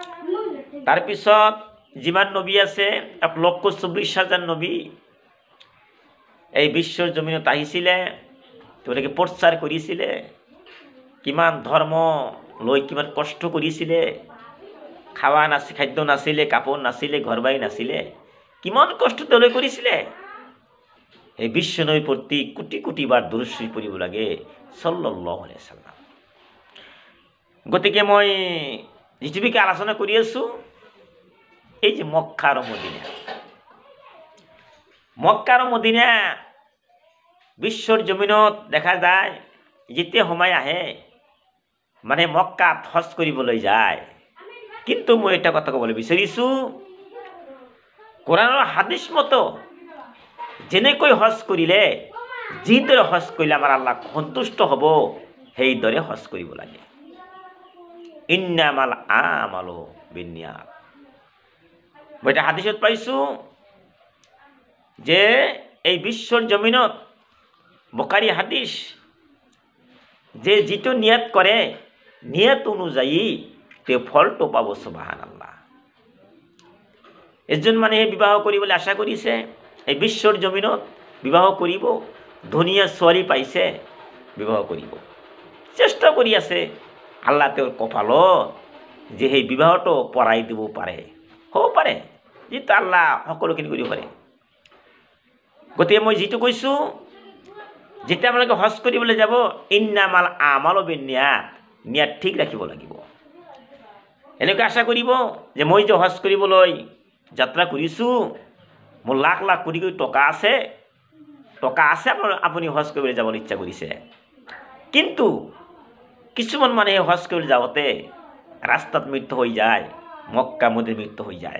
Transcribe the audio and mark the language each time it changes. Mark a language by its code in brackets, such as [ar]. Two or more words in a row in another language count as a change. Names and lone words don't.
[as] তাৰপিছত যিমান নবী আছে 1,24,000 নবী, এই বিশ্বৰ জমিনত আহিছিলে, তেওঁলোকে প্ৰচাৰ কৰিছিলে, কিমান ধৰ্ম লৈ কিমান কষ্ট কৰিছিলে, খাদ্য নাছিলে, কাপোৰ নাছিলে, ঘৰ বাৰী নাছিলে, কিমান কষ্ট তেওঁলোকে কৰিছিলে। এই বিশ্ব নবীৰ প্ৰতি কোটি কোটি বাৰ দুৰূদ শৰীফ পঢ়িব লাগে [ar] صلى الله عليه وسلم. [as] গতিকে মই যিটো বিষয়ে আলোচনা কৰি আছোঁ, এই যে মক্কা আৰু মদিনা, মক্কা আৰু মদিনা বিশ্বৰ জমিনত দেখা যায়, যেতিয়া সময় আহে মানে মক্কাত হজ কৰিবলৈ যায়। কিন্তু মই এটা কথা ক'বলৈ বিচাৰিছোঁ, কোৰাণৰ হাদিছ মতো যেনেকৈ হজ কৰিলে, যিদৰে হজ কৰিলে আমাৰ আল্লাহ সন্তুষ্ট হ'ব, সেইদৰে হজ কৰিব লাগে। [ar] إنما الأعمال بالنيات. [as] মই এটা হাদিছত পাইছোঁ যে এই বিশ্বৰ জমিনত, বুখাৰী হাদিছ, যে যিটো নিয়ত কৰে, নিয়ত অনুযায়ী তেওঁ ফলটো পাব। সুবহানাল্লাহ। এজন মানুহে বিবাহ কৰিবলৈ আশা কৰিছে, এই বিশ্বৰ জমিনত বিবাহ কৰিব, ধুনীয়া ছোৱালী পাইছে, বিবাহ কৰিব চেষ্টা কৰি আছে। আল্লাহ তেওঁৰ কপালত যে সেই বিবাহটো পৰাই দিব পাৰে, হ'ব পাৰে, যিটো আল্লাহ সকলোখিনি কৰিব পাৰে। গতিকে মই যিটো কৈছোঁ, যেতিয়া আপোনালোকে হজ কৰিবলৈ যাব, [ar] إنما الأعمال بالنيات, [as] নিয়াত ঠিক ৰাখিব লাগিব। এনেকৈ আশা কৰিব যে মই যে হজ কৰিবলৈ যাত্ৰা কৰিছোঁ, মোৰ লাখ লাখ কোটি কোটি টকা আছে, আপুনি হজ কৰিবলৈ যাবলৈ ইচ্ছা কৰিছে। কিন্তু কিছুমান মানুহে হজ কৰিবলৈ যাওঁতে ৰাস্তাত মৃত্যু হৈ যায়, মক্কা মদিনাত মৃত্যু হৈ যায়।